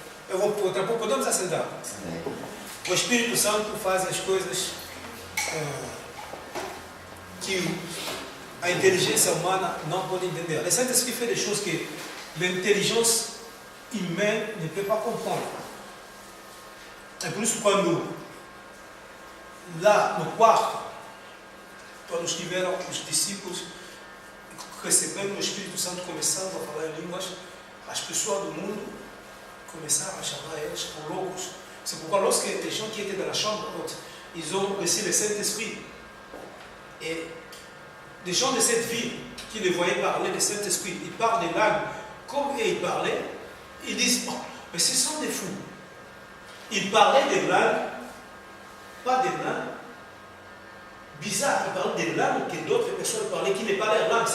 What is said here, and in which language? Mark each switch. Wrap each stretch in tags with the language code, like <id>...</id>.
<pt>Eu vou podemos assentar. O Espírito Santo faz as coisas que a inteligência humana não pode entender.</pt> <fr>Le Saint-Esprit fait des choses que l'intelligence humaine ne peut pas comprendre.</fr> <pt>É por isso quando lá no quarto, quando estiveram os discípulos recebendo o Espírito Santo, começando a falar em línguas, as pessoas do mundo começaram a chamar eles de loucos.</pt> <fr>C'est pourquoi lorsque les gens qui étaient dans la chambre haute, ils ont reçu le Saint-Esprit, et des gens de cette ville qui les voyaient parler le Saint-Esprit, ils parlent des langues comme ils parlaient, ils disent, oh, mais ce sont des fous. Ils parlaient des langues, pas des langues bizarres, ils parlaient des langues que d'autres personnes parlaient, qui n'est pas leur langue.</fr>